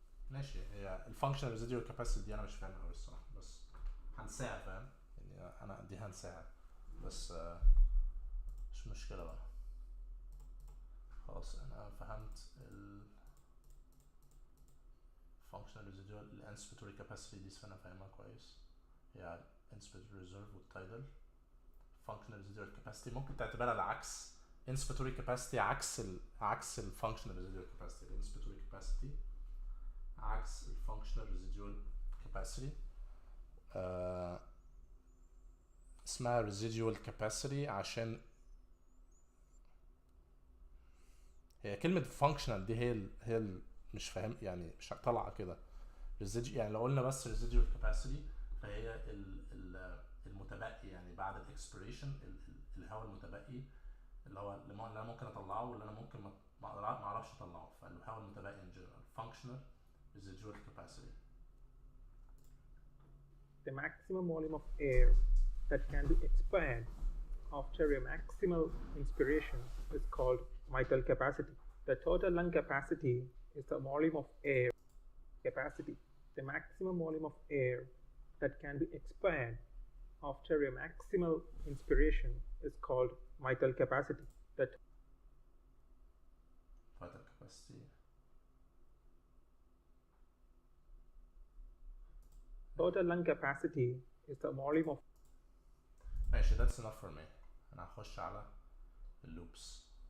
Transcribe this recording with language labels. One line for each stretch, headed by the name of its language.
Arabic: ماشي، هي الفانكشنال ريزيدوال كاباسيتي دي انا مش فاهمها قوي الصراحه، بس هنساها فاهم، يعني انا دي هنساها بس مش مشكله بقى. خلاص انا فهمت ال functional residual الانسبيتوري كاباسيتي دي انا فاهمها كويس، هي انسبيتوري ريزيرف والتايدل. functional residual capacity ممكن تعتبرها العكس، inspiratory capacity عكس ال functional residual capacity. ال inspiratory capacity عكس ال functional residual capacity. اسمها residual capacity عشان هي كلمة functional دي هي مش فاهم يعني، مش طالعة كده يعني لو قلنا بس residual capacity فهي المتبقي، يعني بعد الاكسبيريشن الهواء المتبقي اللي هو اللي انا ممكن اطلعه واللي انا ممكن ما اعرفش اطلعه، فالهواء المتبقي
English: in general
Arabic: functional residual capacity.
English: The maximum volume of air that can be expired after a maximal inspiration is called vital capacity. The total lung capacity is the volume of air capacity. The maximum volume of air that can be expired after a maximal inspiration is called vital capacity. The vital capacity. Total lung capacity is the volume of.
Arabic: ماشي,
English: that's enough for me.
Arabic: أنا هخش على loops.